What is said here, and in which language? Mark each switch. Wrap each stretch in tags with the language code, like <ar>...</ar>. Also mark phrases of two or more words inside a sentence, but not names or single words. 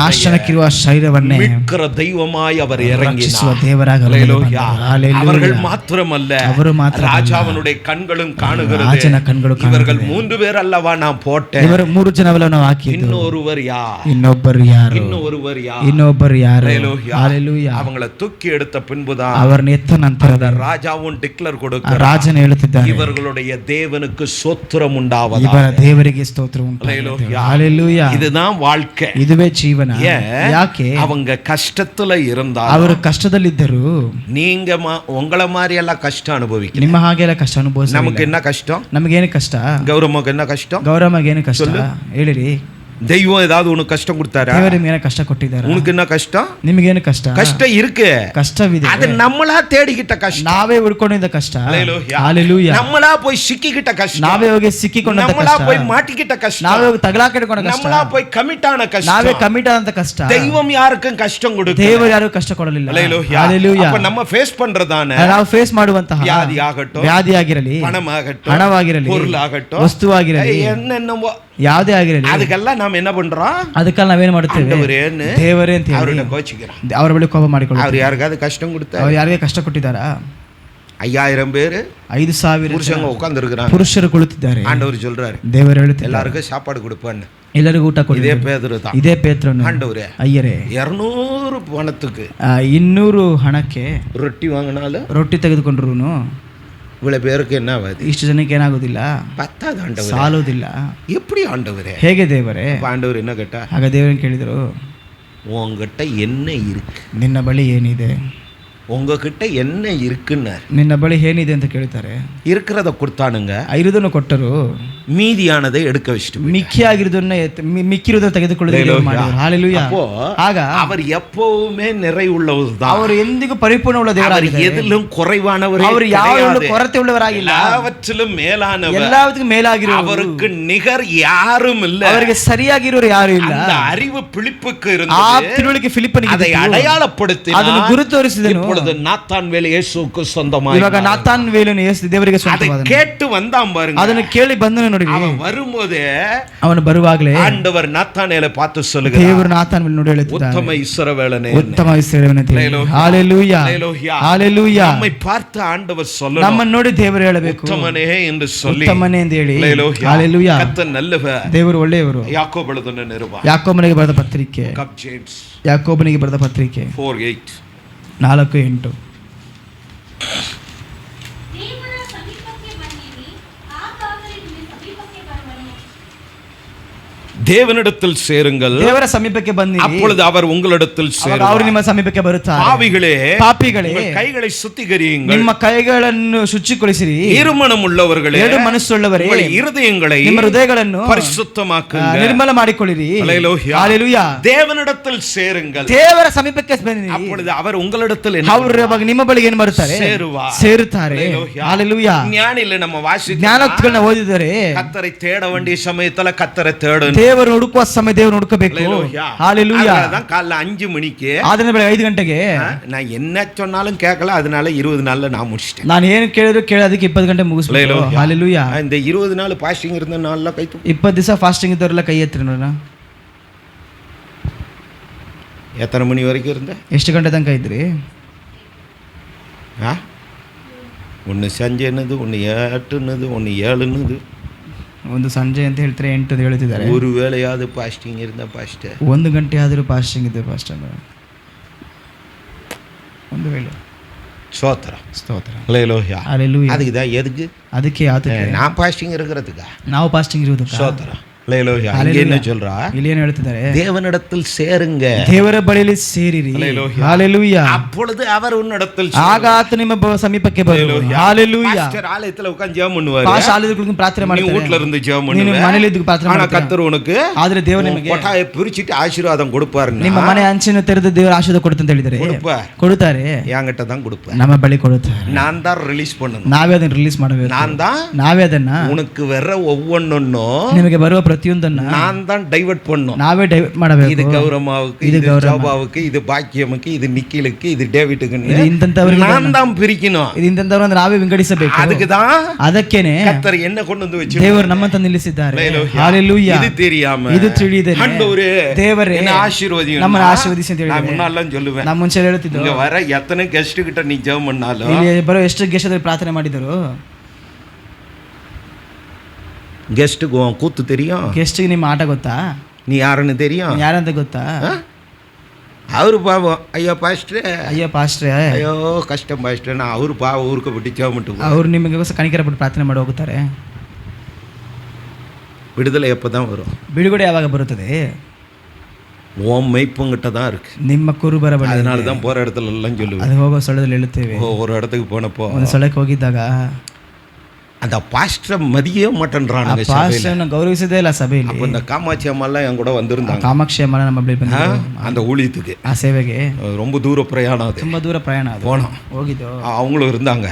<kn>ನಾಶನಕ್ಕಿರುವ ಶರೀರವನ್ನೇ</kn> <ta>மீட்கிற தெய்வமாய் அவர்</ta> <kn>ರಕ್ಷಿಸುವ</kn> <ta>இறங்கினார்.</ta> <kn>ದೇವರಾಗಿ</kn> <ta>அல்லேலூயா.</ta> <kn>ಹಲ್ಲೆಲೂಯಾ.</kn> <ta>அவர்கள் மாத்திரமல்ல,</ta> <kn>ಅವರು ಮಾತ್ರ</kn> <ta>ராஜாவினுடைய கண்களும் காணுகிறது.</ta> <kn>ರಾಜನ ಕಣ್ಗಳು</kn> <ta>இவர்கள்</ta> <kn>ಕಾಣುತ್ತದೆ.</kn> <ta>3 பேர் அல்லவா நான் போட்டேன்,</ta> <kn>ಇವರು 3 ಜನವಲ್ಲ ನಾವು ಹಾಕಿದ್ದು,</kn> <ta>இன்னொருவர் யார்,</ta> <kn>ಇನ್ನೊಬ್ಬರು ಯಾರು,</kn> <ta>இன்னொருவர் யார்,</ta> <kn>ಇನ್ನೊಬ್ಬರು ಯಾರು.</kn> <ta>அல்லேலூயா.</ta> <kn>ಹಲ್ಲೆಲೂಯಾ.</kn> <ta>அவங்கள தூக்கி எடுத்த பின்புதான்</ta> <kn>ಅವರನ್ನ ಎತ್ತ ನಂತರದ</kn> <ta>ராஜாவும் டிக்ளேர்</ta> <kn>ಆ</kn> <ta>கொடுக்கிறார்,</ta> <kn>ರಾಜನು ಹೇಳುತ್ತಿದ್ದಾನೆ,</kn> <ta>இவர்களுடைய தேவனுக்கு சோத்திரம் உண்டாவதாக.</ta> <kn>ಇವರ ದೇವರಿಗೆ ಸ್ತೋತ್ರ</kn> <ta>அல்லேலூயா.</ta> <kn>ಹಲ್ಲೆಲೂಯಾ.</kn> <ta>இதுதான் வாழ்க்கை.</ta> <kn>ಇದುವೇ ಜೀವನ.</kn> <ta>ஏன்?</ta> <kn>ಯಾಕೆ?</kn> <ta>அவங்க கஷ்டத்துல இருந்தாலும்</ta> <kn>ಅವರು ಕಷ್ಟದಲ್ಲಿದ್ದರು,</kn> <ta>நீங்க உங்கள மாதிரி எல்லாம் கஷ்டம் அனுபவிக்க.</ta> <kn>ನಿಮ್ಮ ಹಾಗೆಲ್ಲ ಕಷ್ಟ ಅನುಭವಿಸ.</kn> <ta>நமக்கு என்ன கஷ்டம்?</ta> <kn>ನಮಗೇನು ಕಷ್ಟ?</kn> <ta>கௌரவமுக்கு என்ன கஷ்டம்?</ta> <kn>ಗೌರವಗೆ ಏನು ಕಷ್ಟ ಹೇಳಿರಿ.</kn> <ta>தெய்வம் ஏதாவது உனக்கு கஷ்டம் கொடுத்தாரா?</ta> <kn>ದೇವರು ನಿಮಗೆ ಏನೋ ಕಷ್ಟ ಕೊಟ್ಟಿದ್ದಾರೆ?</kn> <ta>உனக்கு என்ன கஷ்டம்?</ta> <kn>ನಿಮಗೇನು ಕಷ್ಟ?</kn> <ta>கஷ்டம் இருக்கு,</ta> <kn>ಕಷ್ಟವಿದೆ.</kn> <ta>அது நம்மளா தேடிக்கிட்ட கஷ்டம்.</ta> <kn>ನಾವೇ ಹುಡ್ಕೊಂಡಿದ್ದ ಕಷ್ಟ.</kn> <ta>அல்லேலூயா.</ta> <kn>ಹಲ್ಲೆಲೂಯಾ.</kn> <ta>நம்மளா போய் சிக்கிக்கிட்ட கஷ்டம்.</ta> <kn>ನಾವೇ ಹೋಗಿ ಸಿಕ್ಕಿಕೊಂಡ</kn> <ta>நம்மளா</ta> <kn>ಕಷ್ಟ.</kn> <ta>போய் மாட்டிக்கிட்ட கஷ்டம்.</ta> <kn>ನಾವೇ ಹೋಗಿ ತಗಲಾಕಿಡ್ಕೊಂಡ ಕಷ್ಟ.</kn> <ta>நம்மளா போய் கமிட் ஆன</ta> <kn>ನಾವೇ</kn> <ta>கஷ்டம்.</ta> <kn>ಕಮಿಟ್ ಆದಂತ ಕಷ್ಟ.</kn> <ta>தெய்வம் யாருக்கும் கஷ்டம் கொடுக்கல.</ta> <kn>ದೇವರು ಯಾರು ಕಷ್ಟ ಕೊಡಲಿಲ್ಲ.</kn> <ta>அல்லேலூயா.</ta> <kn>ಹಲ್ಲೆಲೂಯಾ.</kn> <ta>அப்ப நம்ம ಫೇಸ್ பண்றதான</ta> <kn>ನಾವು ಫೇಸ್ ಮಾಡುವಂತಹ</kn> <ta>வியாதி ஆகட்டும்,</ta> <kn>ವ್ಯಾಧಿ ಆಗಿರಲಿ,</kn> <ta>பணமாகட்டும்,</ta> <kn>ಹಣವಾಗಿರಲಿ,</kn> <ta>பொருளாகட்டும்,</ta> <kn>ವಸ್ತುವಾಗಿರಲಿ,</kn> <ta>என்னென்னவோ</ta> <kn>ಯಾವುದೇ ಆಗಿರಲಿ,</kn> <ta>அதுக்கெல்லாம் நாம என்ன பண்றோம்?</ta> <kn>ಅದಕ್ಕೆಲ್ಲ ನಾವೇನ್ ಮಾಡುತ್ತೇವೆ?</kn> <ta>ஆண்டவரேன்னு</ta> <kn>ದೇವರೇ ಅಂತ ಹೇಳಿ</kn> <ta>அவரை கோச்சிக்கிறோம்.</ta> <kn>ಅವರ ಬಳಿ ಕೋಪ ಮಾಡಿಕೊಳ್ಳುತ್ತೇವೆ.</kn> <ta>அவர் யாருக்காவது கஷ்டம் கொடுத்தாரு?</ta> <kn>ಅವ್ರು ಯಾರಿಗೆ ಕಷ್ಟ ಕೊಟ್ಟಿದ್ದಾರಾ?</kn> <ta>5000 பேரு</ta> <kn>5000</kn> <ta>புருஷங்க உட்கார்ந்து இருக்கிறாங்க.</ta> <kn>ಪುರುಷರು ಕುಳಿತಿದ್ದಾರೆ.</kn> <ta>ஆண்டவர் சொல்றாரு,</ta> <kn>ದೇವರು ಹೇಳುತ್ತಿದ್ದಾರೆ,</kn> <ta>எல்லாருக்கும் சாப்பாடு கொடுப்பான்னு.</ta> <kn>ಎಲ್ಲರಿಗೂ ಊಟ ಕೊಡಿ.</kn> <ta>இதே பேதுரு தான்.</ta> <kn>ಇದೇ ಪೇತ್ರನು,</kn> <ta>ஆண்டவரே,</ta> <kn>ಅಯ್ಯರೇ,</kn> <ta>200 பணத்துக்கு</ta> <kn>200 ಹಣಕ್ಕೆ</kn> <ta>ரொட்டி வாங்கினாலும்</ta> <kn>ರೊಟ್ಟಿ ತೆಗೆದುಕೊಂಡ್ರು</kn> <ta>இவ்வளவு பேருக்கு என்ன ஆகுது?</ta> <kn>ಇಷ್ಟು ಜನಕ್ಕೆ ಏನಾಗೋದಿಲ್ಲ,</kn> <ta>பத்தாது ஆண்டவரே.</ta> <kn>ಸಾಲೋದಿಲ್ಲ.</kn> <ta>எப்படி ஆண்டவரே?</ta> <kn>ಹೇಗೆ ದೇವರೇ?</kn> <ta>அப்ப ஆண்டவர் என்ன கேட்டா,</ta> <kn>ಆಗ ದೇವರನ್ನು ಕೇಳಿದರು,</kn> <ta>உங்ககிட்ட என்ன இருக்கு?</ta> <kn>ನಿನ್ನ ಬಳಿ ಏನಿದೆ?</kn> <ta>உங்ககிட்ட என்ன இருக்குன்னாரு.</ta> <kn>ನಿನ್ನ ಬಳಿ ಏನಿದೆ ಅಂತ ಕೇಳ್ತಾರೆ.</kn> <ta>இருக்கிறத கொடுத்தானுங்க,</ta> <kn>ಐದನ್ನು ಕೊಟ್ಟರು,</kn> <ta>மீதியானதை எடுக்க வச்சுட்டு</ta> <kn>ಮಿಕ್ಕಿಯಾಗಿರುವುದನ್ನ ಮಿಕ್ಕಿರುವುದನ್ನು ತೆಗೆದುಕೊಳ್ಳದೆ ಮಾಡಿದರು. ಹಲ್ಲೆಲೂಯಾ. ಆಗ</kn> <ta>அவர் எப்பவுமே நிறைவுள்ளவர்தான்.</ta> <kn>ಅವರು ಎಂದಿಗೂ ಪರಿಪೂರ್ಣವುಳ್ಳ</kn> <ta>அவர்</ta> <kn>ದೇವರಾಗಿದ್ದಾರೆ.</kn> <ta>எதிலும் குறைவானவர்.</ta> <kn>ಅವರು ಯಾವತ್ತೂ ಕೊರತೆ ಉಳ್ಳವರಾಗಿಲ್ಲ,</kn> <ta>எல்லாவற்றிலும் மேலானவர்,</ta> <kn>ಎಲ್ಲದಕ್ಕೂ ಮೇಲಾಗಿರುವವರು.</kn> <ta>அவருக்கு நிகர் யாரும் இல்ல.</ta> <kn>ಅವರಿಗೆ ಸರಿಯಾಗಿರೋರು ಯಾರು ಇಲ್ಲ.</kn> <ta>அந்த அறிவு பிலிப்புக்கு</ta> <kn>ಆ</kn> <ta>இருந்தது,</ta> <kn>ತಿಳುವಳಿಕೆ ಫಿಲಿಪ್ಪನಿಗೆ</kn> <ta>அதை</ta> <kn>ಇದ್ದಿತು.</kn> <ta>அடையாளப்படுத்தினார்.</ta> <kn>ಅದನ್ನು ಗುರು ತೋರಿಸಿದನು.</kn> <ta>இப்பொழுது நாத்தான்வேல் இயேசுவுக்கு சொந்தமாய்.</ta> <kn>ಇವಾಗ ನಾತಾನ್ವೇಲನು ಯೇಸು ದೇವರಿಗೆ</kn> <ta>அதை</ta> <kn>ಸ್ವಂತವಾದನು.</kn> <ta>கேட்டு வந்தான் பாருங்க.</ta> <kn>ಅದನ್ನು ಕೇಳಿ ಬಂದನು ನೋಡಿ.</kn> <ta>அவன் வரும்போது</ta> <kn>ಅವನು ಬರುವಾಗಲೇ</kn> <ta>ஆண்டவர் நாத்தானேலை பார்த்து சொல்லுகிறார்,</ta> <kn>ದೇವರು ನಾತಾನ್ವೇಲ್ ನೋಡಿ ಹೇಳುತ್ತಿದ್ದಾನೆ,</kn> <ta>உத்தம இஸ்ரவேலனே.</ta> <kn>ಉತ್ತಮ ಇಸ್ರಾಯೇಲನೇ ಅಂತ ಹೇಳಿ. ಹಲ್ಲೆಲೂಯಾ.</kn> <ta>அல்லேலூயா.</ta> <kn>ಹಲ್ಲೆಲೂಯಾ.</kn> <ta>நம்மை பார்த்து ஆண்டவர் சொல்லணும்,</ta> <kn>ನಮ್ಮನ್ನು ನೋಡಿ ದೇವರು ಹೇಳಬೇಕು,</kn> <ta>உத்தமனே என்று சொல்லி.</ta> <kn>ಉತ್ತಮನೇ ಎಂದು ಹೇಳಿ.</kn> <ta>அல்லேலூயா.</ta> <kn>ಹಲ್ಲೆಲೂಯಾ.</kn> <ta>கர்த்தர் நல்லவர்.</ta> <kn>ದೇವರು ಒಳ್ಳೆಯವರು.</kn> <ta>யாக்கோபு எழுதின நிருபம்,</ta> <kn>ಯಾಕೋಬನಿಗೆ ಬರೆದ ಪತ್ರಿಕೆ,</kn> <ta>கப் ஜேம்ஸ்</ta> <kn>ಯಾಕೋಬನಿಗೆ ಬರೆದ ಪತ್ರಿಕೆ 4:8. 4:8. ದೇವರ ಸಮೀಪಕ್ಕೆ ಬನ್ನಿರಿ, ಆಗಾಗಲೇ ನಿಮ್ಮ ಸಮೀಪಕ್ಕೆ ಬರುವನು.</kn> <ta>தேவனிடத்தில் சேருங்கள்,</ta> <kn>ದೇವರ ಸಮೀಪಕ್ಕೆ ಬನ್ನಿರಿ,</kn> <ta>அப்பொழுது அவர் உங்களிடத்தில்</ta> <kn>ಅವರು</kn> <ta>சேருவார்.</ta> <kn>ನಿಮ್ಮ ಸಮೀಪಕ್ಕೆ ಬರುತ್ತಾರೆ.</kn> <ta>பாவிகளே,</ta> <kn>ಪಾಪಿಗಳೇ,</kn> <ta>உங்கள் கைகளை சுத்திகரியுங்கள்.</ta> <kn>ನಿಮ್ಮ ಕೈಗಳನ್ನು ಶುಚಿಗೊಳಿಸಿರಿ.</kn> <ta>இருமனம் உள்ளவர்களே,</ta> <kn>ಎರಡು ಮನಸ್ಸುಳ್ಳವರೇ,</kn> <ta>உங்கள் இருதயங்களை</ta> <kn>ನಿಮ್ಮ ಹೃದಯಗಳನ್ನು</kn> <ta>பரிசுத்தமாக்குங்கள்.</ta> <kn>ನಿರ್ಮಲ ಮಾಡಿಕೊಳ್ಳಿರಿ.</kn> <ta>அல்லேலூயா.</ta> <kn>ಹಲ್ಲೆಲೂಯಾ.</kn> <ta>தேவனிடத்தில் சேருங்கள்,</ta> <kn>ದೇವರ ಸಮೀಪಕ್ಕೆ ಬನ್ನಿರಿ,</kn> <ta>அப்பொழுது அவர் உங்களிடத்தில் என்ன</ta> <kn>ಅವರು ಇವಾಗ ನಿಮ್ಮ ಬಳಿಗೆ ಏನು ಬರುತ್ತಾರೆ?</kn> <ta>சேருவார்.</ta> <kn>ಸೇರುತ್ತಾರೆ.</kn> <ta>அல்லேலூயா.</ta> <kn>ಹಲ್ಲೆಲೂಯಾ.</kn> <ta>ஞானில நம்ம வாசிக்கிறோம்,</ta> <kn>ಜ್ಞಾನೋಕ್ತಿಗಳನ್ನ ಓದಿದರೆ</kn> <ta>கர்த்தரை தேட வேண்டிய சமயத்துல கர்த்தரை தேடணும்.</ta> <kn>ದೇವರು ಹುಡುಕುವ ಸಮಯ ದೇವರು ಹುಡುಕಬೇಕು. ಹಲ್ಲೆಲೂಯಾ.</kn> <ta>அதான் காலைல 5 மணிக்கு,</ta> <kn>ಆದ್ರೆ ಬೆಳಗ್ಗೆ 5 ಗಂಟೆಗೆ</kn> <ta>நான் என்ன சொன்னாலும் கேட்கல, அதனால 20 நாள்ல நான் முடிச்சிட்டேன்.</ta> <kn>ನಾನು ಏನು ಕೇಳಿದ್ರು ಕೇಳೋದಕ್ಕೆ 20 ಗಂಟೆ ಮುಗಿಸ್ಬೇಕು. ಹಲ್ಲೆಲೂಯಾ.</kn> <ta>இந்த 20 நாள் பாஸ்டிங் இருந்த நாள்ல கை தூக்கு.</ta> <kn>20 ದಿವಸ ಫಾಸ್ಟಿಂಗ್ ಇದ್ದವರೆಲ್ಲ ಕೈ ಎತ್ತಿರಿ ನೋಡೋಣ.</kn> <ta>எத்தனை மணி வரைக்கும் இருந்த?</ta> <kn>ಎಷ್ಟು ಗಂಟೆ ತನಕ ಇದ್ರಿ?</kn> <ta>ஒன்று ಸಂಜೆನದು, ஒன்று 8னது, ஒன்று 7னது.</ta> <kn>ಒಂದು ಸಂಜೆ ಅಂತ ಹೇಳ್ತಾರೆ, 8 ಅಂತ ಹೇಳ್ತಿದ್ದಾರೆ.</kn> <ta>ஒரு வேளையாவது பாஸ்டிங் இருந்த பாஸ்டர்.</ta> <kn>1 ಗಂಟೆ ಆದರೂ ಫಾಸ್ಟಿಂಗ್ ಇದೆ ಪಾಸ್ಟರ್. ಒಂದು ವೇಳೆ ಸ್ತೋತ್ರ. ಸ್ತೋತ್ರ.</kn> <ta>அல்லேலூயா.</ta> <kn>ಹಲ್ಲೆಲೂಯಾ.</kn> <ta>அதுக்கு தான் எதுக்கு</ta> <kn>ಅದಕ್ಕೆ ಯಾತಕ್ಕೆ</kn> <ta>நான் பாஸ்டிங் இருக்கிறதுக்கா?</ta> <kn>ನಾವು ಫಾಸ್ಟಿಂಗ್ ಇರುವುದಕ್ಕೆ. ಸ್ತೋತ್ರ.</kn> <ta>அல்லேலூயா. இங்க என்ன சொல்றா?</ta> <kn>ಇಲ್ಲಿ ಏನು ಹೇಳ್ತಿದ್ದಾರೆ?</kn> <ta>தேவனிடத்தில் சேருங்க,</ta> <kn>ದೇವರ ಬಳಿಯಲ್ಲಿ ಸೇರಿರಿ.</kn> <ta>அல்லேலூயா.</ta> <kn>ಹಲ್ಲೆಲೂಯಾ.</kn> <ta>அப்பொழுது அவர் உன்னிடத்தில்</ta> <kn>ಆಗ ಆತ ನಿಮ್ಮ ಸಮೀಪಕ್ಕೆ ಬರುವನು. ಹಲ್ಲೆಲೂಯಾ.</kn> <ta>பாஸ்டர் ஆலயத்துல உட்கார்ந்து ஜெபம் பண்ணுவாரு,</ta> <kn>ಪಾಸ್ಟರ್ ಆಲಯದಲ್ಲಿ ಪ್ರಾರ್ಥನೆ</kn> <ta>நீ</ta> <kn>ಮಾಡ್ತಾರೆ,</kn> <ta>வீட்ல இருந்து ஜெபம்</ta> <kn>ನೀನು</kn> <ta>பண்ணுவ.</ta> <kn>ಮನೆಯಲ್ಲಿ ಇದ್ದು ಪ್ರಾರ್ಥನೆ</kn> <ta>ஆனா</ta> <kn>ಮಾಡ್ತಾರೆ.</kn> <ta>கர்த்தர் உனக்கு</ta> <kn>ಆದ್ರೆ ದೇವರು ನಿಮಗೆ</kn> <ta>கொட்டாயை பிரிச்சிட்டு ஆசீர்வாதம் கொடுப்பாருன்னா</ta> <kn>ನಿಮ್ಮ ಮನೆ ಅಂಚಿನ ತೆರೆದು ದೇವರ ಆಶೀರ್ವಾದ ಕೊಡುತ್ತೆ ಅಂತ ಹೇಳಿದ್ದಾರೆ. ಕೊಡುತ್ತಾರೆ.</kn> <ta>என்கிட்ட தான் கொடுப்பேன்.</ta> <kn>ನಮ್ಮ ಬಳಿ ಕೊಡುತ್ತಾರೆ.</kn> <ta>நான் தான் ரிலீஸ் பண்ணணும்.</ta> <kn>ನಾವೇ ಅದನ್ನ ರಿಲೀಸ್ ಮಾಡಬೇಕು.</kn> <ta>நான் தான்</ta> <kn>ನಾವೇ ಅದನ್ನ</kn> <ta>உனக்கு வர ஒவ்வொன்னும்</ta> <kn>ನಿಮಗೆ ಬರುವ ಪ್ರತಿಯೊಂದನ್ನ</kn> <ta>நான் தான் டைவர்ட் பண்ணும்.</ta> <kn>ನಾವೇ ಡೈವರ್ಟ್</kn> <ta>இது</ta> <kn>ಮಾಡಬೇಕು.</kn> <ta>கௌரமாவுக்கு, இது இது கௌரமா. ஜோபாவுக்கு, இது பாக்கியமுக்கு, இது நிக்கிலுக்கு, இது டேவிட்டுக்குன்னு</ta> <kn>ಇದು ಇಂಥವ್ರಿಗೆ</kn> <ta>நான் தான் பிரிக்கணும்.</ta> <kn>ಇದು ಇಂಥವ್ರನ್ನ ನಾವೇ ವಿಂಗಡಿಸಬೇಕು.</kn> <ta>அதுக்குதான்</ta> <kn>ಅದಕ್ಕೇನೆ</kn> <ta>கர்த்தர் என்ன கொண்டு வந்து வச்சு</ta> <kn>ದೇವರು ನಮ್ಮಂತ ನಿಲ್ಲಿಸಿದ್ದಾರೆ. ಹಾಲೆಲೂಯಾ.</kn> <ta>இது தெரியாம</ta> <kn>ಇದು ತಿಳಿದರೆ</kn> <ta>ஆண்டவரೇ</ta> <kn>ದೇವರೇ</kn> <ta>என்ன ஆசீர்வதியும்</ta> <kn>ನಮ್ಮನ್ನು ಆಶೀರ್ವದಿಸಿ ಅಂತ</kn> <ta>நான்</ta> <kn>ಹೇಳಿದ್ದಾರೆ.</kn> <ta>முன்னாலாம் சொல்லுவேன்.</ta> <kn>ನಮ್ಮ ಮುಂಚೆ ಹೇಳ್ತಿದ್ರು,</kn> <ta>இங்க வர எத்தனை கெஸ்ட் கிட்ட நீ ஜெபம் பண்ணாலும்</ta> <kn>ಇಲ್ಲಿ ಬರೋ ಎಷ್ಟು ಗೆಸ್ಟ್ಗಳು ಪ್ರಾರ್ಥನೆ ಮಾಡಿದರು,</kn> <ta>கெஸ்ட்டுக்கு உன் கூத்து தெரியும்,</ta> <kn>ಗೆಸ್ಟ್ಗೆ ನಿಮ್ಮ ಆಟ ಗೊತ್ತಾ,</kn> <ta>நீ யாருன்னு தெரியும்.</ta> <kn>ಯಾರಂತ ಗೊತ್ತಾ?</kn> <ta>அவரு பாவம், ஐயோ பாஸ்டர்,</ta> <kn>ಅಯ್ಯೋ ಪಾಸ್ಟ್ರೆ,</kn> <ta>ஐயோ கஷ்டம் பாஸ்டர், நான் அவரு பாவம் ஊருக்கு விட்டு ஜெபம்</ta> <kn>ಅವ್ರು ನಿಮಗೋಸ್ಕರ ಕಣಿಕರ ಪಟ್ಟು ಪ್ರಾರ್ಥನೆ ಮಾಡಿ ಹೋಗುತ್ತಾರೆ.</kn> <ta>விடுதலை எப்பதான் வரும்?</ta> <kn>ಬಿಡುಗಡೆ ಯಾವಾಗ ಬರುತ್ತದೆ?</kn> <ta>உன் மெய்ப்பங்கிட்ட தான் இருக்கு.</ta> <kn>ನಿಮ್ಮ ಕುರುಬರ ಬಳಿ.</kn> <ta>அதனால தான் போற இடத்துல எல்லாம் சொல்லுவேன்.</ta> <kn>ಅದು ಹೋಗೋ ಸ್ಥಳದಲ್ಲಿ ಹೇಳುತ್ತೇವೆ.</kn> <ta>ஒரு இடத்துக்கு போனப்போ</ta> <kn>ಒಂದು ಸ್ಥಳಕ್ಕೆ ಹೋಗಿದ್ದಾಗ</kn> <ta>அந்த பாஸ்டர் மதியே மாட்டேன்றானுங்க சபையில.</ta> <kn>ಪಾಸ್ಟರ್ನ ಗೌರವಿಸದೇ ಇಲ್ಲ ಸಭೆಯಲ್ಲಿ.</kn> <ta>அப்ப இந்த காமாட்சி அம்மா எல்லாம் என் கூட வந்திருந்தாங்க.</ta> <kn>ಕಾಮಾಕ್ಷಿ ಅಮ್ಮ ನಮ್ಮ ಬಳಿ ಬಂದಿದ್ರು.</kn> <ta>அந்த ஊழியத்துக்கு</ta> <kn>ಆ ಸೇವೆಗೆ</kn> <ta>ரொம்ப தூர பிரயாணம் அது.</ta> <kn>ತುಂಬಾ ದೂರ ಪ್ರಯಾಣ ಅದು.</kn> <ta>போனோம்.</ta> <kn>ಹೋಗಿದ್ದು</kn> <ta>அவங்களும் இருந்தாங்க.</ta>